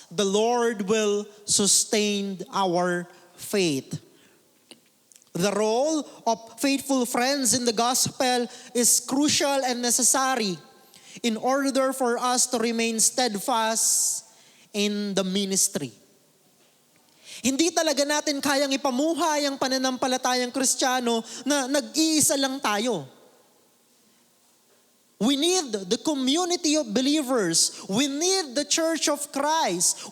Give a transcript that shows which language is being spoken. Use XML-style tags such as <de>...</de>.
<en>The Lord will sustain our faith. The role of faithful friends in the gospel is crucial and necessary in order for us to remain steadfast in the ministry.</en> <tl>Hindi talaga natin kayang ipamuhay ang pananampalatayang Kristiyano na nag-iisa lang tayo.</tl> <en>We need the community of believers. We need the church of Christ.</en>